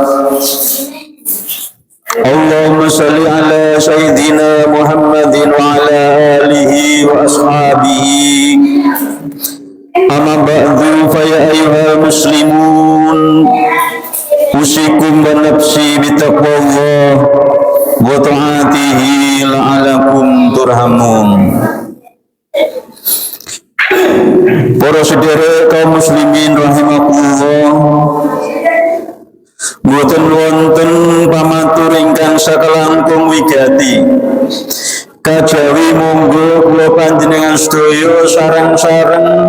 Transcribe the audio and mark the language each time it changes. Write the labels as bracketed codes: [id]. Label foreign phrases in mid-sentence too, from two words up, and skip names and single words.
[ar] اللهم صل على سيدنا محمد وعلى آله وأصحابه. أما بعد فيا أيها المسلمون أوصيكم ونفسي بتقوى الله وطاعته لعلكم ترحمون. [jv] Para sedherek kaum muslimin rahimakumullah, boten wonten pamatur ingkang sakelangkung wigati kajawi monggo kula panjenengan sedaya sareng-sareng